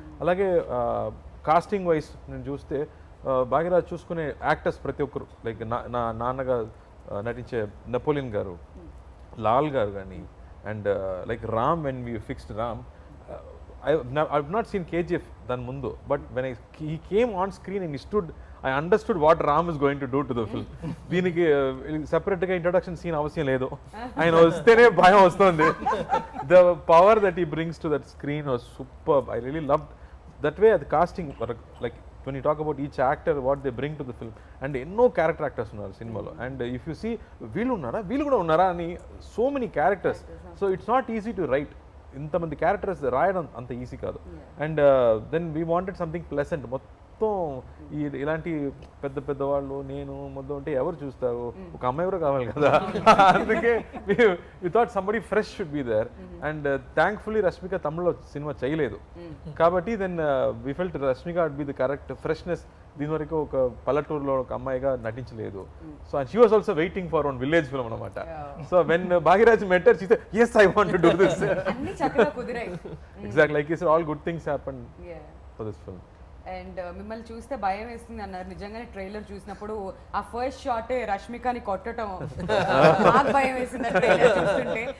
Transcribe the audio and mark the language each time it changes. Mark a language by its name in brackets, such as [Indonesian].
[Telugu] అలాగే casting wise నేను చూస్తే భాగ్యరాజ్ చూసుకునే యాక్టర్స్ ప్రతి ఒక్కరు, లైక్ నా నాన్నగా నటించే నెపోలియన్ గారు, లాల్ గారు కానీ, [English] and like Ram, when we fixed Ram, I've not seen KGF [Telugu] దాని ముందు, [English] But when he came on screen and he stood, I understood what Ram is going to do to the film. [Telugu] దీనికి సెపరేట్గా introduction scene అవసరం లేదు, ఆయన వస్తేనే భయం వస్తుంది. [English] The power that he brings to that screen was superb. I really loved that way. The casting, like when you talk about each actor, what they bring to the film, and [Telugu] ఎన్నో character actors ఉన్నారు సినిమాలో. [English] and if you see [Telugu] వీళ్ళు ఉన్నారా, వీళ్ళు కూడా ఉన్నారా అని, [English] So many characters. So it's not easy to write. [Telugu] ఇంతమంది క్యారెక్టర్స్ రాయడం అంత ఈజీ కాదు. [English] And then we wanted something pleasant. [Telugu] మొత్తం ఇలాంటి పెద్ద పెద్ద వాళ్ళు నేను మొత్తం ఉంటే ఎవరు చూస్తారు, ఒక అమ్మాయి కూడా కావాలి కదా. [English] అందుకే we thought somebody fresh should be there. And thankfully Rashmika [Telugu] తమిళ్లో సినిమా చేయలేదు కాబట్టి [English] Then we felt Rashmika would be the correct freshness. [Telugu] దీని వరకు ఒక పల్లెటూరులో ఒక అమ్మాయిగా నటించలేదు. [English] So and she was also waiting for one village film అనమాట. So when Bhagyaraj met her she said yes I want to do this. [Telugu] అన్ని చక్కగా కుదిరాయి. [English] Exactly, like you said, all good things happened for this film. [Telugu] And మిమ్మల్ని చూస్తే భయం వేస్తుంది అన్నారు. నిజంగానే trailer చూసినప్పుడు ఆ ఫస్ట్ షాటే రష్మికని కొట్టడం నాకు భయం వేసింది ట్రైలర్ చూస్తుంటే.